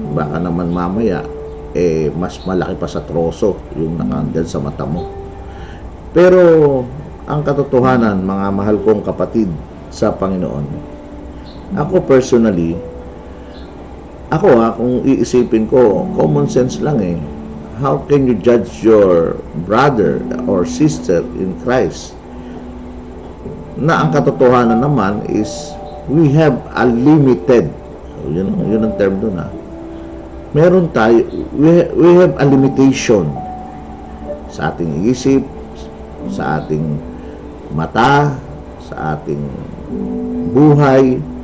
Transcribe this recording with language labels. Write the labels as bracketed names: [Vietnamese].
[Filipino] Baka naman mamaya, mas malaki pa sa troso yung nakandyan sa mata mo. Pero, ang katotohanan, mga mahal kong kapatid sa Panginoon, ako personally, kung iisipin ko, common sense lang eh. [English] How can you judge your brother or sister in Christ? [Filipino] Na ang katotohanan naman is [English] we have a limited, [Filipino] yun ang term doon meron tayo, [English] we have a limitation [Filipino] sa ating isip, sa ating mata, sa ating buhay.